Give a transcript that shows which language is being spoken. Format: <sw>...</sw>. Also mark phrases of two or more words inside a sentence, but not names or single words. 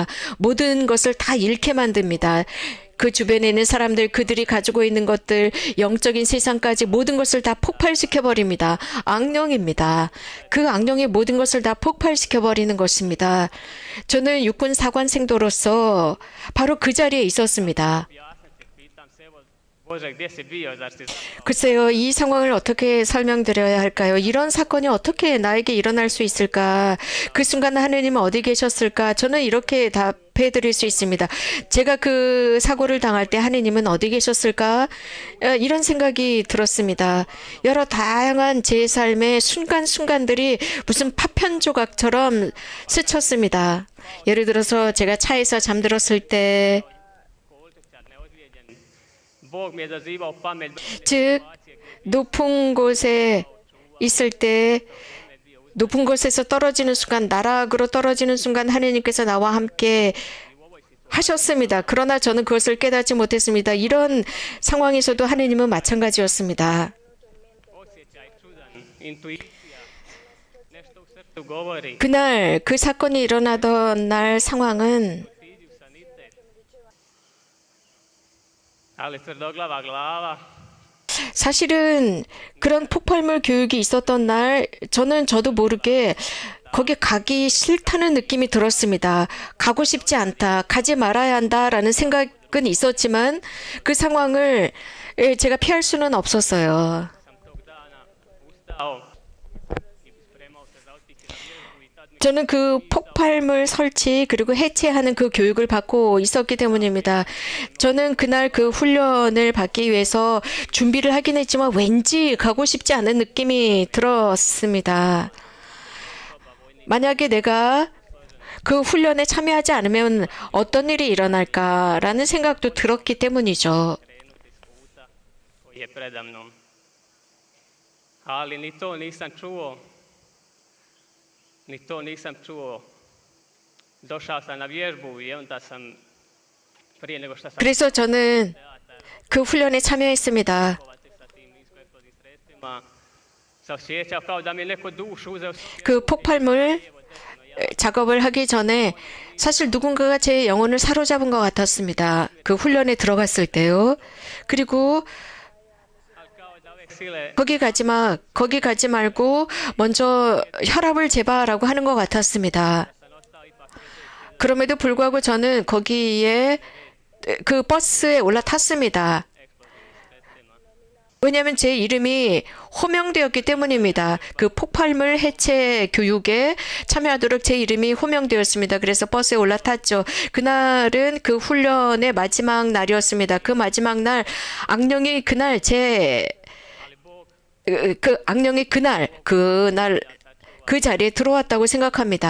<ko>모든 것을 다 잃게 만듭니다. 그 주변에 있는 사람들, 그들이 가지고 있는 것들, 영적인 세상까지 모든 것을 다 폭발시켜 버립니다. 악령입니다. 그 악령이 모든 것을 다 폭발시켜 버리는 것입니다. 저는 육군 사관생도로서 바로 그 자리에 있었습니다.</ko> <hr>Bože, gdje si bio, zar si</hr> <ko>글쎄요, 이 상황을 어떻게 설명드려야 할까요? 이런 사건이 어떻게 나에게 일어날 수 있을까? 그 순간 하느님은 어디 계셨을까? 저는 이렇게 답해 드릴 수 있습니다. 제가 그 사고를 당할 때 하느님은 어디 계셨을까? 이런 생각이 들었습니다. 여러 다양한 제 삶의 순간순간들이 무슨 파편 조각처럼 스쳤습니다. 예를 들어서 제가 차에서 잠들었을 때,</ko> <hr>Bog mi je zazivao pamet.</hr> <ko>즉 높은 곳에 있을 때 높은 곳에서 떨어지는 순간 나락으로 떨어지는 순간 하나님께서 나와 함께 하셨습니다. 그러나 저는 그것을 깨닫지 못했습니다. 이런 상황에서도 하나님은 마찬가지였습니다.</ko> <hr>Osjećaj čudan, intuicija, nešto u srcu govori.</hr> <ko>그날 그 사건이 일어나던 날 상황은</ko> <hr>Siđu sanitet. Ali tvrdoglava glava.</hr> <ko>사실은 그런 폭발물 교육이 있었던 날 저도 모르게 거기 가기 싫다는 느낌이 들었습니다. 가고 싶지 않다, 가지 말아야 한다라는 생각은 있었지만 그 상황을 제가 피할 수는 없었어요.</ko> <hr>Sam tog dana ustao i spremao se za otići na vježbu i tad mi</hr> <ko>저는 그 폭발물 설치 그리고 해체하는 그 교육을 받고 있었기 때문입니다. 저는 그날 그 훈련을 받기 위해서 준비를 하긴 했지만 왠지 가고 싶지 않은 느낌이 들었습니다. 만약에 내가 그 훈련에 참여하지 않으면 어떤 일이 일어날까라는 생각도 들었기 때문이죠.</ko> <hr>krenuti s puta koji je preda mnom. Ali ni to nisam čuo. Ni to nisam čuo. Došao sam na vježbu i onda sam prije nego što sam</hr> <ko>그래서 저는 그 훈련에 참여했습니다.</ko> <hr>kovati sa tim niskoeksplozivnim sredstvima se osjećao kao da mi je neko dušu uzeo s</hr> <ko>그 폭발물 작업을 하기 전에 사실 누군가가 제 영혼을 사로잡은 것 같았습니다. 그 훈련에 들어갔을 때요. 그리고</ko> <hr>ali kao da ove sile</hr> <ko>거기 가지 말고 먼저 혈압을 재봐라고 하는 것 같았습니다.</ko> <hr>sam ostao ipak sjedeći</hr> <ko>그럼에도 불구하고 저는 거기에 그 버스에 올라탔습니다.</ko> <hr>eksplozivnim sredstvima.</hr> <ko>왜냐하면 제 이름이 호명되었기 때문입니다. 그 폭발물 해체 교육에 참여하도록 제 이름이 호명되었습니다. 그래서 버스에 올라탔죠. 그날은 그 훈련의 마지막 날이었습니다. 그 마지막 날 악령이 그날 그 자리에 들어왔다고 생각합니다.</ko>